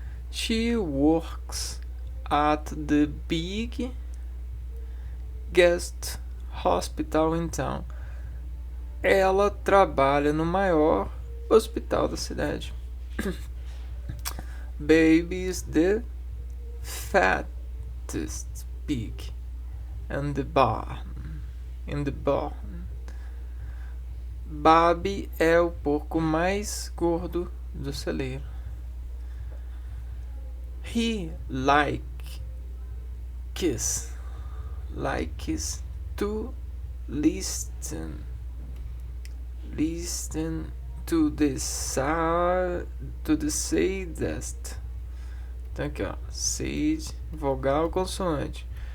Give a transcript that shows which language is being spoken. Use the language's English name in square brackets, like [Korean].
[English] She works at the biggest hospital in town. [Portuguese] Ela trabalha no maior hospital da cidade. [English] Baby is the fattest pig in the barn. [Portuguese] Babi é o porco mais gordo do celeiro. [English] He likes to listen to the saddest. [Portuguese] Então aqui, ó, sad, vogal, consoante.